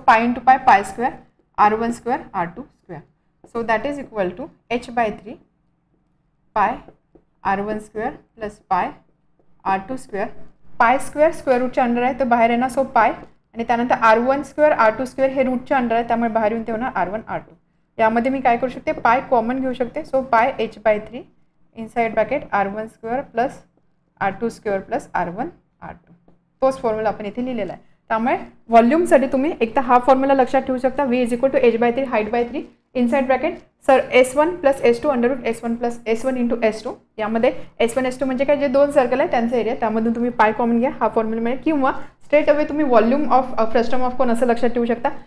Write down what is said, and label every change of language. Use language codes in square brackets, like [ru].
[en] So pi × pi π² R1² R2². So that is = h/3 pi R1² + pi R2². [mr] π² स्क्वेअर रूटच्या अंडर आहे तर बाहेर येणार सो पाय आणि त्यानंतर R1² R2² हे रूटच्या अंडर आहे त्यामुळे बाहेर येऊन ते होणार R1 R2. यामध्ये मी काय करू शकते पाय कॉमन घेऊ शकते. [en] So pi h/3 inside bracket R1² + R2² + R1 R2. [mr] तोच फॉर्म्युला आपण इथे लिहिलेला आहे. त्यामुळे व्हॉल्यूमसाठी तुम्ही एकदा हा फॉर्म्युला लक्षात ठेवू शकता V = h/3 हाईट/3 inside bracket S1 + S2 √S1 + S1 × S2. यामध्ये S1 S2 म्हणजे काय जे 2 सर्कल आहे त्यांचा एरिया त्यामधून तुम्ही पाय कॉमन घ्या हा फॉर्म्युला मिळेल किंवा स्ट्रेट अवे तुम्ही volume of frustum of cone असं लक्षात ठेवू शकता.